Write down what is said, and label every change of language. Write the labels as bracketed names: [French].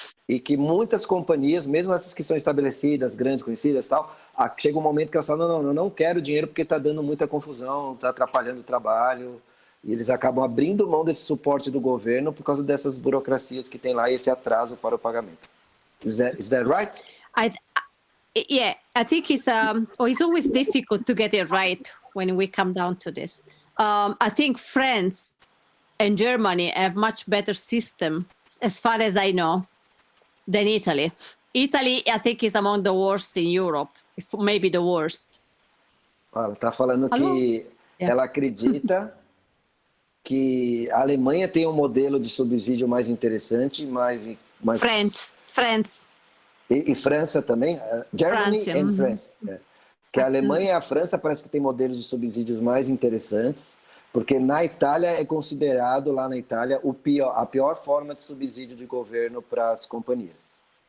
[Portuguese] E que muitas companhias, mesmo essas que são estabelecidas, grandes, conhecidas e tal, chega um momento que elas falam, não, eu não quero dinheiro porque está dando muita confusão, está atrapalhando o trabalho, e eles acabam abrindo mão desse suporte do governo por causa dessas burocracias que tem lá e esse atraso para o pagamento. [English] Is that right? Yeah, I think it's always difficult to get it right when we come down to this. I think France and Germany have much better system, as far as I know, than Italy. Italy, I think, is among the worst in Europe, maybe the worst. [Portuguese] Ela está falando que ela acredita que a Alemanha tem um modelo de subsídio mais interessante, mais [English] France. [Portuguese] E França também? [English] Germany and France. [Portuguese] Que a Alemanha e a França parece que tem modelos de subsídios mais interessantes, porque na Itália é considerado, lá na Itália, a pior forma de subsídio de governo para as companhias.